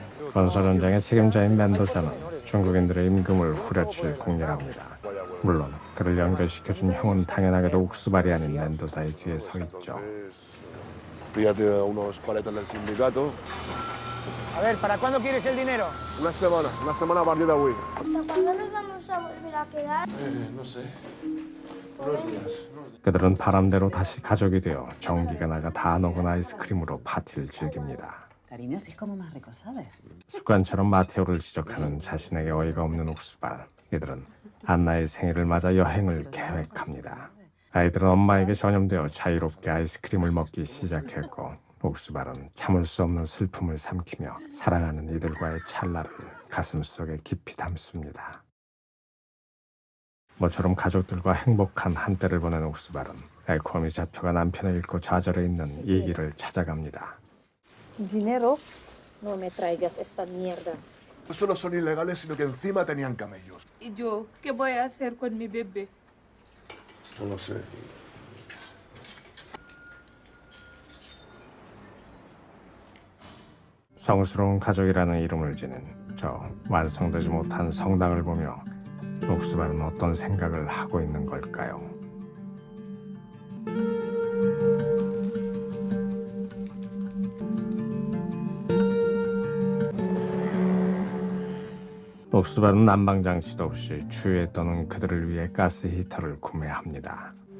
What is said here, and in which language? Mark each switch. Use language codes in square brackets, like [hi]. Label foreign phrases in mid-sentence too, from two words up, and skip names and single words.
[ko] 건설 현장의 책임자인 멘도사는 중국인들의 임금을 후려칠 궁리랍니다. 물론 그를 연결시켜준 형은 당연하게도 옥수발이 아닌 멘도사의 뒤에 서 있죠. [es] Píllate unos paletas del sindicato. A ver, ¿para cuándo quieres el dinero? Una semana a partir de hoy. ¿Hasta cuándo nos vamos a volver a quedar? No sé. Unos días. [ko] 그들은 바람대로 다시 가족이 되어 전기가 나가 다 녹은 아이스크림으로 파티를 즐깁니다. [es] Cariño, si es como más rico, ¿sabes? [ko] 습관처럼 마테오를 지적하는 자신에게 어이가 없는 옥수발. 이들은 안나의 생일을 맞아 여행을 계획합니다. 아이들은 엄마에게 전염되어 자유롭게 아이스크림을 먹기 시작했고 옥수발은 참을 수 없는 슬픔을 삼키며 사랑하는 이들과의 찰나를 가슴속에 깊이 담습니다. 모처럼 가족들과 행복한 한때를 보낸 옥수발은 엘코미 자표가 남편을 잃고 좌절해 있는 이기를 찾아갑니다. [es] ¿Dinero? No me traigas esta mierda. No solo son ilegales, sino que encima tenían camellos. ¿Y yo qué voy a hacer con mi bebé? No lo sé. [ko] 성스러운 가족이라는 이름을 지닌 저 완성되지 못한 성당을 보며 옥수발은 어떤 생각을 하고 있는 걸까요? 옥수발은 난방장치도 없이 추위에 떠는 그들을 위해 가스 히터를 구매합니다.